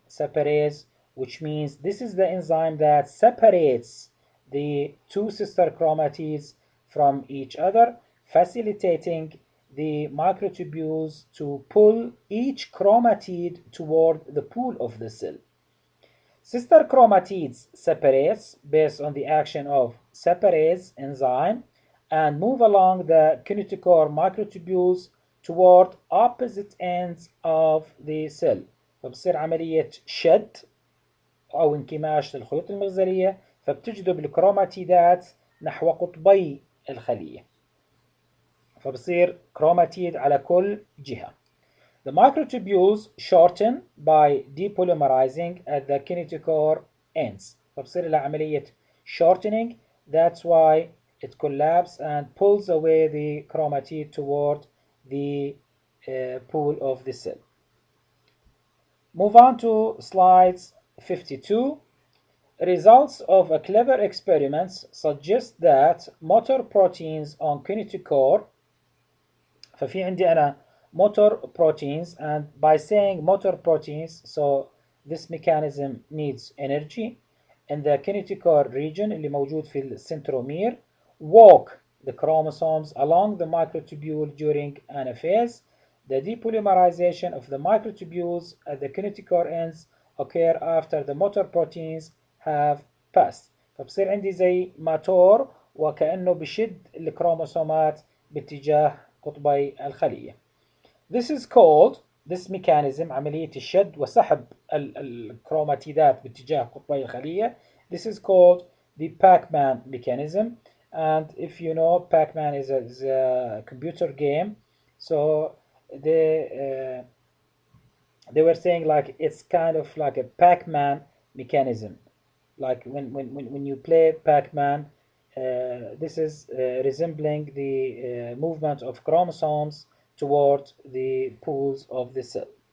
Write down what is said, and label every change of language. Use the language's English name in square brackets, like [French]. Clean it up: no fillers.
[English] Separase, which means this is the enzyme that separates the two sister chromatids from each other, facilitating the microtubules to pull each chromatid toward the pool of the cell. Sister chromatids separates based on the action of separase enzyme and move along the kinetochore microtubules toward opposite ends of the cell. [Arabic] فبصير عملية شد أو انكماش للخيوط المغزلية، فبتجذب الكروماتيدات نحو قطبي الخلية، فبصير كروماتيد على كل جهة. [English] The microtubules shorten by depolymerizing at the kinetochore ends. [Arabic] فبصير لها عملية shortening. [English] That's why it collapses and pulls away the chromatid toward the pool of the cell. Move on to slides 52. Results of a clever experiments suggest that motor proteins on kinetochore. [Arabic] ففي عندي أنا [English] motor proteins, and by saying motor proteins, so this mechanism needs energy in the kinetochore region [Arabic] اللي موجود في السنترومير. [English] Walk the chromosomes along the microtubule during anaphase. The depolymerization of the microtubules at the kinetochore ends occur after the motor proteins have passed. [Arabic] فبصير عندي زي ماتور وكأنه بشد الكروموسومات باتجاه قطبي الخلية. [English] This is called, this mechanism, [Arabic] عملية الشد وسحب الكروماتيدات باتجاه قطبي الخلية. [English] This is called the Pac-Man mechanism, and if you know, Pac-Man is a computer game, so they were saying like it's kind of like a Pac-Man mechanism, like when you play Pac-Man, this is resembling the movement of chromosomes toward the pools of the cell.